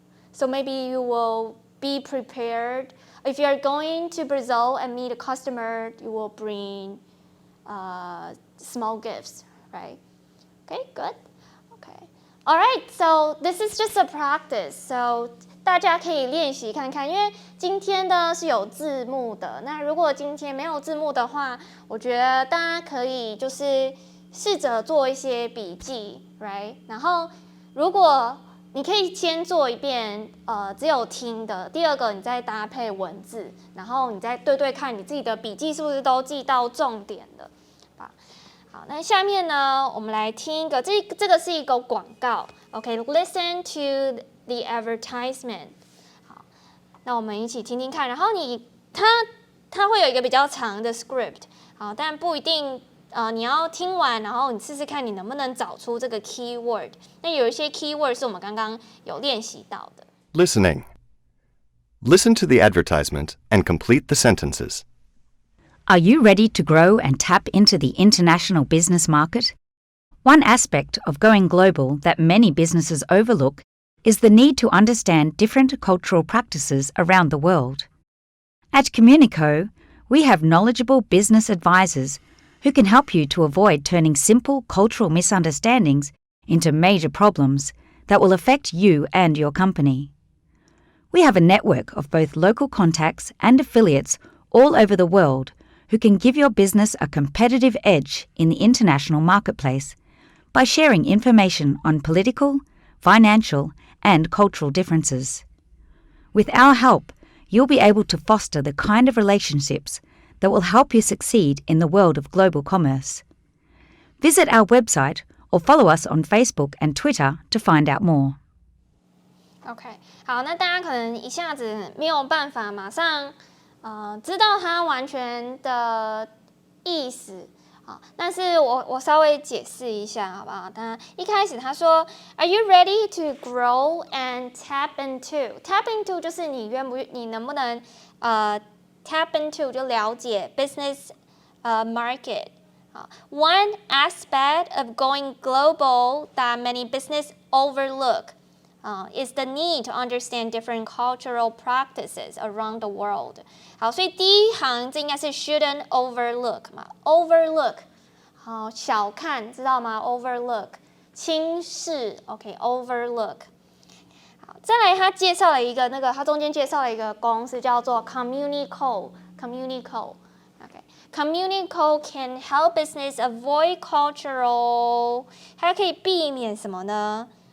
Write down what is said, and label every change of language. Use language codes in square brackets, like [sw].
[en] So maybe you will be prepared. If you're going to Brazil and meet a customer, you will bring small gifts, right? Okay, good. Okay. All right, so this is just a practice. [zh] So 大家可以练习看看，因为今天的是有字幕的。那如果今天没有字幕的话，我觉得大家可以就是试着做一些笔记 ， [en] right？ [zh] 然后如果你可以先做一遍，只有听的。第二个，你再搭配文字，然后你再对对看你自己的笔记是不是都记到重点的。好，那下面呢，我们来听一个，这个是一个广告。 [en] OK，listen to the advertisement。 [zh] 好，那我们一起听听看。然后它会有一个比较长的 script， 好，但不一定。你要听完，然后你试试看你能不能找出这个 keyword。那有一些 keyword 是我们刚刚有练习到的。 [en] Listening. Listen to the advertisement and complete the sentences. Are you ready to grow and tap into the international business market? One aspect of going global that many businesses overlook is the need to understand different cultural practices around the world. At Communico, we have knowledgeable business advisors who can help you to avoid turning simple cultural misunderstandings into major problems that will affect you and your company. We have a network of both local contacts and affiliates all over the world who can give your business a competitive edge in the international marketplace by sharing information on political, financial, and cultural differences. With our help, you'll be able to foster the kind of relationships that will help you succeed in the world of global commerce. Visit our website or follow us on Facebook and Twitter to find out more. [zh] OK， 好，那大家可能一下子没有办法马上知道它完全的意思，好，但是我稍微解释一下好不好？一开始他说 [en] ，Are you ready to grow and tap into？ [zh] Tap into 就是你能不能 [en] tap into [zh] 就了解 [en] business market。 One aspect of going global that many business overlook is the need to understand different cultural practices around the world. [zh] 好，所以第一行这应该是 [en] shouldn't overlook [zh] 嘛 ，overlook 好小看知道吗 ？overlook 轻视 ，OK，overlook。再来，他介绍了一个他中间介绍了一个公司叫做 Communico。 [en] Communico can help business avoid cultural， [zh] 它可以避免什么呢？